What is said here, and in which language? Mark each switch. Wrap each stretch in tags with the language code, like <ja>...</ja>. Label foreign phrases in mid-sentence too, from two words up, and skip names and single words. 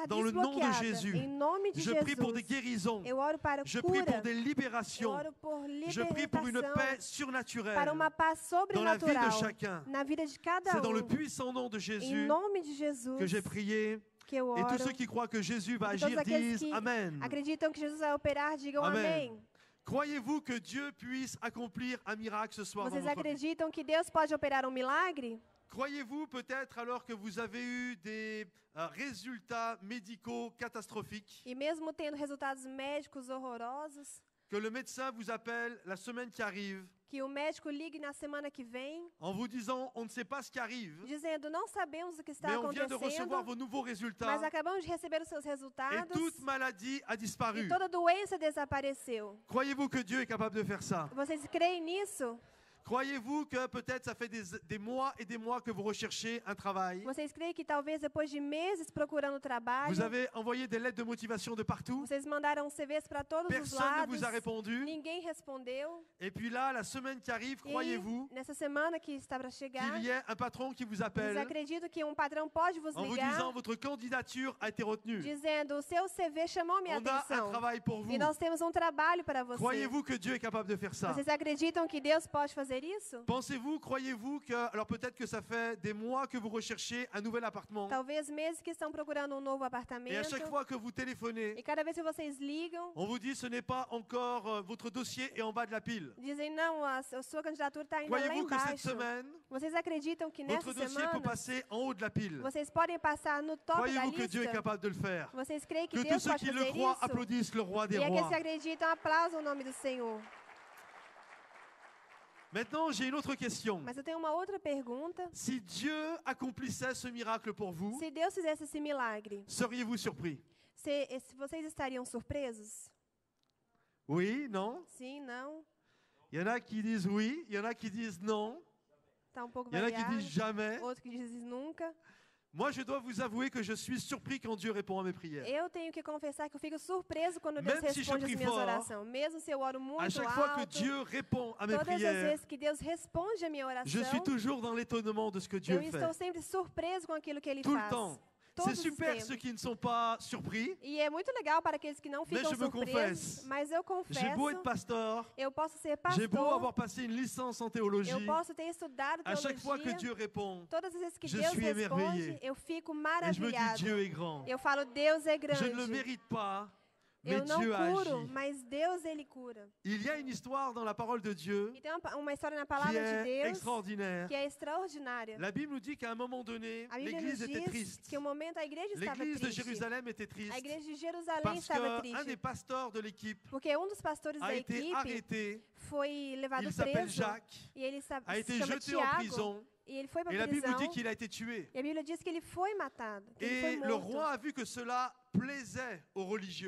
<fr>dans le nom de</fr> <pt>desbloqueadas.</pt> <fr>Jésus.</fr> <pt>Em nome de</pt> <fr>Je prie pour des</fr> <pt>Jesus.</pt> <fr>guérisons.</fr> <pt>Eu oro para</pt> <fr>Je prie</fr> <pt>cura.</pt> <fr>pour des</fr> <pt>Eu</pt> <fr>libérations.</fr> <pt>oro por</pt> <fr>Je prie pour une</fr> <pt>libertação,</pt> <fr>paix</fr> <pt>para</pt> <fr>surnaturelle</fr> <pt>uma paz</pt> <fr>dans la vie de</fr> <pt>sobrenatural</pt> <fr>chacun.</fr> <pt>na vida de cada</pt> <fr>C'est dans le</fr> <pt>um.</pt> <fr>puissant nom de</fr> <pt>Em</pt> <fr>Jésus</fr> <pt>nome de Jesus</pt> <fr>que j'ai prié.</fr> <pt>que eu</pt> <fr>Et</fr> <pt>oro.</pt> <fr>tous ceux qui croient que Jésus va</fr> <pt>E todos</pt> <fr>agir</fr> <pt>aqueles</pt> <fr>disent</fr> <pt>que</pt> <fr>Amen.</fr> <pt>acreditam que Jesus vai operar, digam Amen. amém.</pt> <fr>Croyez-vous que Dieu puisse accomplir un miracle ce soir dans</fr> <pt>Vocês</pt> <fr>votre vie?</fr> <pt>acreditam que Deus pode operar milagre?</pt> <fr>Croyez-vous peut-être alors que vous avez eu des résultats médicaux catastrophiques,</fr> <pt>E mesmo tendo resultados médicos horrorosos,</pt> <fr>que le médecin vous appelle la semaine qui arrive</fr> <pt>que o médico ligue na semana que vem,</pt> <fr>en vous disant on ne sait pas ce qui arrive,</fr> <pt>dizendo, não sabemos o que está</pt> <fr>mais on vient de recevoir</fr> <pt>acontecendo,</pt> <fr>vos nouveaux résultats</fr> <pt>mas acabamos de receber os seus</pt> <fr>et</fr> <pt>resultados</pt> <fr>toute maladie a disparu.</fr> <pt>e toda doença desapareceu.</pt> <fr>Croyez-vous que Dieu est capable de faire ça?</fr> <pt>Vocês creem nisso?</pt> <fr>Croyez-vous que peut-être ça fait des mois et des mois que vous recherchez un travail?</fr> <pt>Vocês creem que talvez depois de meses procurando trabalho,</pt> <fr>Vous avez envoyé des lettres de motivation de partout?</fr> <pt>vocês mandaram CVs para todos os</pt> <fr>Personne ne</fr> <pt>lados,</pt> <fr>vous a répondu.</fr> <pt>ninguém respondeu.</pt> <fr>Et puis là, la semaine qui arrive,</fr> <pt>E</pt> <fr>croyez-vous</fr> <pt>nessa semana que está para chegar,</pt> <fr>qu'il y ait un patron qui vous</fr> <pt>vocês</pt> <fr>appelle</fr> <pt>acreditam que patrão pode vos</pt> <fr>en vous</fr> <pt>ligar</pt> <fr>disant votre candidature a été retenue.</fr> <pt>dizendo, o seu CV chamou minha</pt> <fr>On a un</fr> <pt>atenção</pt> <fr>travail pour vous.</fr> <pt>e nós temos trabalho para você.</pt> <fr>Croyez-vous que Dieu est capable de faire ça?</fr> <pt>Vocês acreditam que Deus pode fazer isso?</pt> <fr>Pensez-vous, croyez-vous que, alors peut-être que ça fait des mois que vous recherchez un nouvel appartement</fr> <pt>Talvez meses que estão procurando novo</pt> <fr>et à</fr> <pt>apartamento</pt> <fr>chaque fois que vous téléphonez,</fr> <pt>e cada vez que vocês ligam,</pt> <fr>on vous dit ce n'est pas encore, votre dossier est en bas de la pile.</fr> <pt>dizem, não, a sua candidatura está ainda lá</pt> <fr>Croyez-vous que cette</fr> <pt>embaixo.</pt> <fr>semaine,</fr> <pt>Vocês acreditam que nessa</pt> <fr>votre dossier peut</fr> <pt>semana</pt> <fr>passer en haut de la pile?</fr> <pt>vocês podem passar no top da</pt> <fr>Croyez-vous que Dieu est</fr> <pt>lista?</pt> <fr>capable de le faire?</fr> <pt>Vocês creem que</pt> <fr>Que tous</fr> <pt>Deus</pt> <fr>ceux</fr> <pt>pode</pt> <fr>qui le</fr> <pt>fazer</pt> <fr>croient</fr> <pt>isso?</pt> <fr>applaudissent le roi des</fr> <pt>E aqueles</pt> <fr>rois.</fr> <pt>que acreditam aplaudam o nome do Senhor.</pt> <fr>Maintenant, j'ai une autre question.</fr> <pt>Mas eu tenho uma outra pergunta.</pt> <fr>Si Dieu accomplissait ce miracle pour vous,</fr> <pt>Se Deus fizesse esse milagre,</pt> <fr>seriez-vous surpris?</fr> <pt>se vocês estariam surpresos?</pt> <fr>Oui, non?</fr> <pt>Sim, não?</pt> <fr>Il y en a qui disent oui, il y en a qui disent non,</fr> <pt>Está pouco</pt> <fr>il y en a qui</fr> <pt>variado.</pt> <fr>disent jamais.</fr> <pt>Outro que diz nunca.</pt> <fr>Moi, je dois vous avouer que je suis surpris quand Dieu répond à mes prières.</fr> <pt>Eu tenho que confessar que eu fico surpreso quando Deus</pt> <fr>Même si je</fr> <pt>responde as</pt> <fr>prie</fr> <pt>minhas</pt> <fr>fort,</fr> <pt>orações. Mesmo se eu oro</pt> <fr>À</fr> <pt>muito</pt> <fr>chaque fois que</fr> <pt>alto,</pt> <fr>Dieu répond à mes</fr> <pt>todas as</pt> <fr>prières,</fr> <pt>vezes que Deus responde a minha</pt> <fr>je</fr> <pt>oração,</pt> <fr>suis toujours dans l'étonnement de ce que Dieu</fr> <pt>eu</pt> <fr>fait.</fr> <pt>estou sempre surpreso com aquilo que Ele</pt> <fr>Tout le</fr> <pt>faz.</pt> <fr>temps. C'est</fr> <pt>Todos os</pt> <fr>super</fr> <pt>tempos.</pt> <fr>ceux qui ne sont pas surpris.</fr> <pt>E é muito legal para aqueles que não</pt> <fr>Mais</fr> <pt>ficam</pt> <fr>je me</fr> <pt>surpresos,</pt> <fr>confesse.</fr> <pt>mas eu</pt> <fr>J'ai beau être</fr> <pt>confesso,</pt> <fr>pasteur,</fr> <pt>eu posso ser</pt> <fr>j'ai beau</fr> <pt>pastor,</pt> <fr>avoir passé une licence en théologie,</fr> <pt>eu posso ter estudado</pt> <fr>à chaque fois que</fr> <pt>teologia,</pt> <fr>Dieu répond,</fr> <pt>todas as vezes que</pt> <fr>je</fr> <pt>Deus</pt> <fr>suis émerveillé.</fr> <pt>responde, eu fico</pt> <fr>et je me dis</fr> <pt>maravilhado.</pt> <fr>Dieu est grand.</fr> <pt>Eu falo, Deus é</pt> <fr>Je ne le</fr> <pt>grande.</pt> <fr>mérite pas, mais</fr> <pt>Eu não</pt> <fr>Dieu a</fr> <pt>curo,</pt> <fr>agi.</fr> <pt>mas Deus, Ele cura.</pt> <fr>Il y a une histoire dans la parole de Dieu</fr> <pt>E tem uma história na</pt> <fr>qui</fr> <pt>palavra de</pt> <fr>est</fr> <pt>Deus</pt> <fr>extraordinaire.</fr> <pt>que é extraordinária.</pt> <fr>La Bible nous dit qu'à un moment donné,</fr> <pt>A Bíblia nos</pt> <fr>l'Église était</fr> <pt>diz</pt> <fr>triste.</fr> <pt>que o momento a igreja estava</pt> <fr>L'Église de</fr> <pt>triste.</pt> <fr>Jérusalem était</fr> <pt>A</pt> <fr>triste</fr> <pt>igreja de Jerusalém</pt> <fr>parce</fr> <pt>estava</pt> <fr>qu'un</fr> <pt>triste.</pt> <fr>des pasteurs de l'équipe</fr> <pt>Porque dos pastores</pt> <fr>a</fr> <pt>da</pt> <fr>été</fr> <pt>equipe</pt> <fr>arrêté.</fr> <pt>foi levado</pt> <fr>Il s'appelle</fr> <pt>preso.</pt> <fr>Jacques,</fr> <pt>E ele</pt> <fr>a été</fr> <pt>se chama</pt> <fr>jeté en</fr> <pt>Tiago.</pt> <fr>prison.</fr> <pt>E ele foi para</pt> <fr>Et la Bible</fr> <pt>prisão.</pt> <fr>nous dit qu'il a été tué.</fr> <pt>E a Bíblia diz que ele foi matado. Que ele foi</pt> <fr>Et le</fr> <pt>morto.</pt> <fr>roi a vu que cela plaisait aux religieux.</fr>